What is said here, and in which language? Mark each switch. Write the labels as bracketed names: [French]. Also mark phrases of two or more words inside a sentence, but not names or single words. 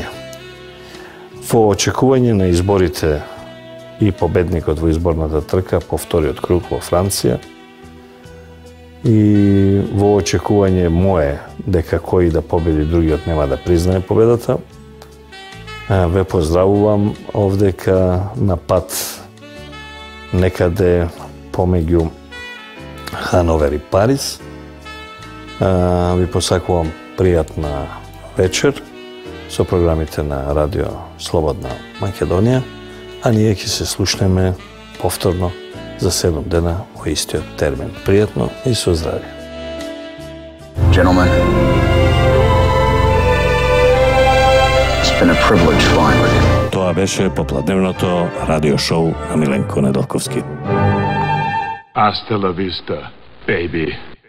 [Macedonian] Во очекување на изборите и победникот во изборната трка по вториот круг во Франција и во очекување мое дека кој да победи, другиот нема да признае победата, ве поздравувам овдека на пат некаде помеѓу Хановер и Париз. Ви посакувам пријатна вечер со програмите на Радио Слободна Македонија, а ние ќе се слушнеме повторно за 7 дена во истиот термин. Пријатно и со здравје. [English] Gentlemen, it's been a privilege flying with you. [Macedonian] Тоа беше попладневното радио шоу на Миленко Недолковски. [Spanish] Hasta la vista, baby.